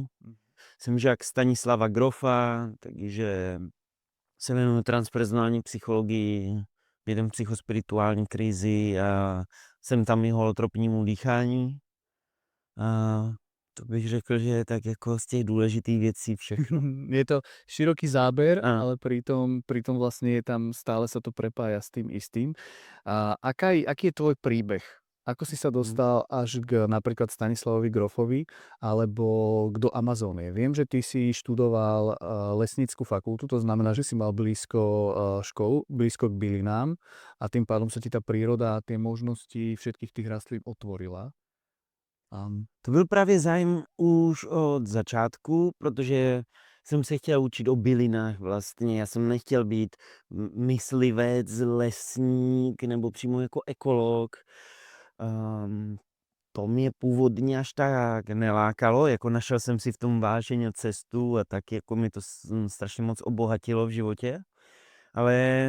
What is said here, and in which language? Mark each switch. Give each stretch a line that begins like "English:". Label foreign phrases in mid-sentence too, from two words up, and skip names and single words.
Czech: Jsem žák Stanislava Grofa, takže se věnuju transpersonální psychologii, lidem psychospirituální krizi a jsem tam i holotropnímu dýchání. A to bych řekl, že je tak jako z těch důležitých věcí všechno.
Slovak: Je to široký záber, Áno. ale pritom vlastne je tam, stále sa to prepája s tým istým. A aký je tvoj príbeh? Ako si sa dostal až k napríklad Stanislavovi Grofovi alebo do Amazónie? Viem, že ty si študoval lesnícku fakultu, to znamená, že si mal blízko školu, blízko k bylinám a tým pádom sa ti tá príroda a tie možnosti všetkých tých rastlín otvorila.
Czech: To byl právě zájem už od začátku, protože jsem se chtěl učit o bylinách vlastně. Já jsem nechtěl být myslivec, lesník nebo přímo jako ekolog. To mě původně až tak nelákalo, jako našel jsem si v tom vášeň a cestu a tak jako mi to strašně moc obohatilo v životě.